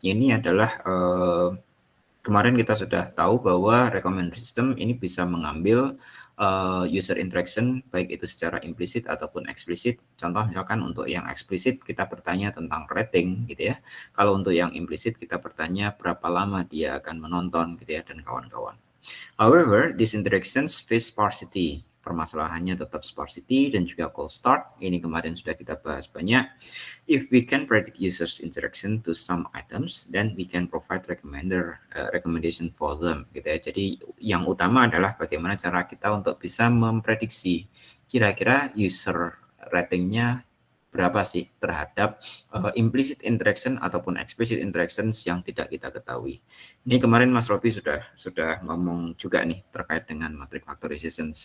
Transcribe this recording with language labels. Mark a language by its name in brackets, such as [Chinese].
[Indonesian] Ini adalah kemarin kita sudah tahu bahwa recommender system ini bisa mengambil user interaction baik itu secara implisit ataupun eksplisit. Contoh misalkan untuk yang eksplisit kita bertanya tentang rating gitu ya. Kalau untuk yang implisit kita bertanya berapa lama dia akan menonton gitu ya dan kawan-kawan. [English] However, these interactions face sparsity. [Indonesian] Permasalahannya tetap sparsity dan juga cold start. Ini kemarin sudah kita bahas banyak. [English] If we can predict users interaction to some items, then we can provide recommendation for them. [Indonesian] Gitu ya. Jadi yang utama adalah bagaimana cara kita untuk bisa memprediksi kira-kira user ratingnya berapa sih terhadap implicit interaction ataupun explicit interactions yang tidak kita ketahui. Ini kemarin Mas Robi sudah ngomong juga nih terkait dengan matrix factorizations.